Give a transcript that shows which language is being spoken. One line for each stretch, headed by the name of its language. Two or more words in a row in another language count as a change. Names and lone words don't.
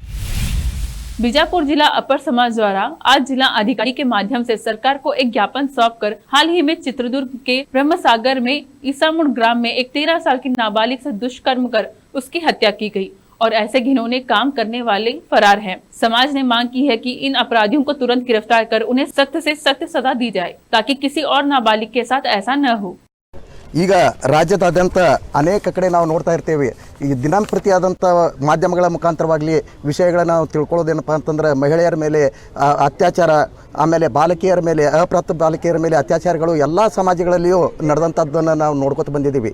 Hindi: बीजापुर जिला अपर समाज द्वारा आज जिला अधिकारी के माध्यम से सरकार को एक ज्ञापन सौंपकर हाल ही में चित्रदुर्ग के ब्रह्मसागर में ईसामुड़ ग्राम में एक 13 साल की नाबालिग से दुष्कर्म कर उसकी हत्या की गई और ऐसे घिनौने काम करने वाले फरार हैं। समाज ने मांग की है कि इन अपराधियों को तुरंत गिरफ्तार कर उन्हें सख्त से सख्त सजा दी जाए ताकि किसी और नाबालिग के साथ ऐसा न हो।
Kannada: ಈಗ ರಾಜ್ಯದಾದ್ಯಂತ ಅನೇಕ ಕಡೆ ನಾವು ನೋಡ್ತಾ ಇರ್ತೇವೆ। ಈ ದಿನಂಪ್ರತಿಯಾದಂಥ ಮಾಧ್ಯಮಗಳ ಮುಖಾಂತರವಾಗಲಿ ವಿಷಯಗಳನ್ನು ನಾವು ತಿಳ್ಕೊಳ್ಳೋದೇನಪ್ಪ ಅಂತಂದ್ರೆ ಮಹಿಳೆಯರ ಮೇಲೆ ಅತ್ಯಾಚಾರ, ಆಮೇಲೆ ಬಾಲಕಿಯರ ಮೇಲೆ ಅಪ್ರಾಪ್ತ ಬಾಲಕಿಯರ ಮೇಲೆ ಅತ್ಯಾಚಾರಗಳು ಎಲ್ಲ ಸಮಾಜಗಳಲ್ಲಿಯೂ ನಡೆದಂಥದ್ದನ್ನು ನಾವು ನೋಡ್ಕೊತ ಬಂದಿದ್ದೀವಿ।